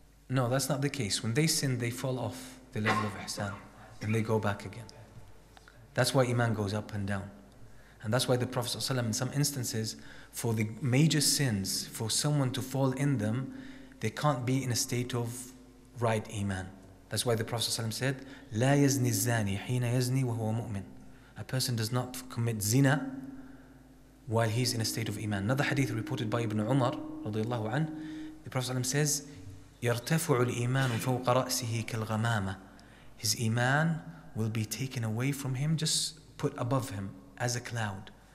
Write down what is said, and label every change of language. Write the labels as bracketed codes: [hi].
[en] No, that's not the case. When they sin, they fall off the level of ihsan and they go back again. That's why iman goes up and down. And that's why the Prophet ﷺ, in some instances, for the major sins, for someone to fall in them, they can't be in a state of right iman. That's why the Prophet ﷺ said, [ar] لا يزني الزاني حين يزني وهو مؤمن. [en] A person does not commit zina while he's in a state of iman. Another hadith reported by Ibn Umar, radiyallahu anh, the Prophet ﷺ says, [ar] يرتفع الإيمان فوق رأسه كالغمامة. [en] His iman will be taken away from him, just put above him as a cloud.